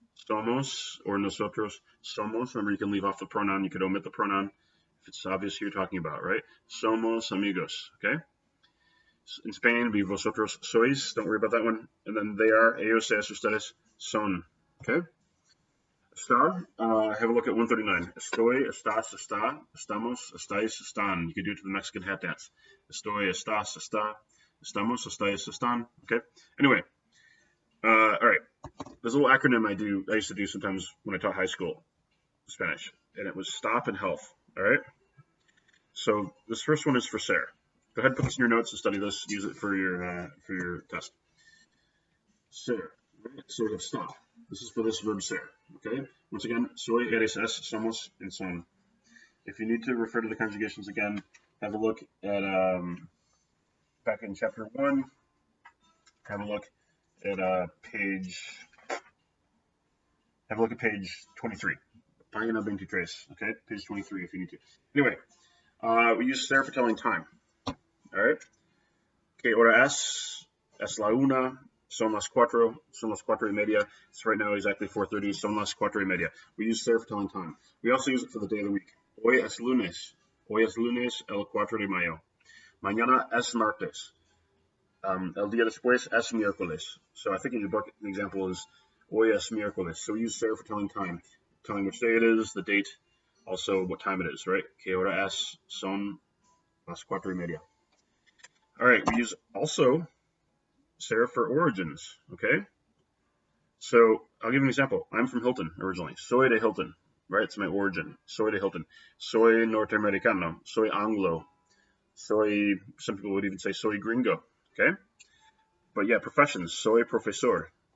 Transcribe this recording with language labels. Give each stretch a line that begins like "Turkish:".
Spanish: Somos, or nosotros somos.
English: Remember, you can leave off the pronoun. You could omit the pronoun if it's obvious who you're talking about, right?
Spanish: Somos amigos,
English: okay? In Spain, it'd be
Spanish: vosotros sois.
English: Don't worry about that one. And then they are,
Spanish: ellos, ellas, ustedes son,
English: okay? Estar, have a look at 139.
Spanish: Estoy, estás, está, estamos, estáis, están.
English: You can do it to the Mexican hat dance.
Spanish: Estoy, estás, está, estamos, estáis, están, okay?
English: Anyway, all right. There's a little acronym I used to do sometimes when I taught high school Spanish, and it was stop and health. All right. So this first one is for ser. Go ahead and put this in your notes and study this. Use it for your test. Ser. Right? So we have stop. This is for this verb ser. Okay. Once again,
Spanish: soy, eres, es, somos,
English: and son. If you need to refer to the conjugations again, have a look at back in chapter 1. Have a look at page 23.
Spanish: Página 23,
English: okay? Page 23 if you need to. Anyway, we use ser for telling time. All right?
Spanish: Que hora es la una, son las cuatro y media.
English: It's right now exactly 4:30,
Spanish: son las cuatro y media.
English: We use ser for telling time. We also use it for the day of the week.
Spanish: Hoy es lunes el 4 de mayo. Mañana es martes. El día después es miércoles.
English: So I think in your book, the example is
Spanish: hoy es miércoles.
English: So we use ser for telling time, telling which day it is, the date, also what time it is, right?
Spanish: Que hora es, son las cuatro y media.
English: All right, we use also ser for origins, okay? So I'll give you an example. I'm from Hilton originally.
Spanish: Soy de Hilton, right? It's my origin. Soy de Hilton. Soy norteamericano. Soy anglo.
English: Some people would even say
Spanish: soy gringo.
English: Okay? But yeah, professions.
Spanish: Soy profesor.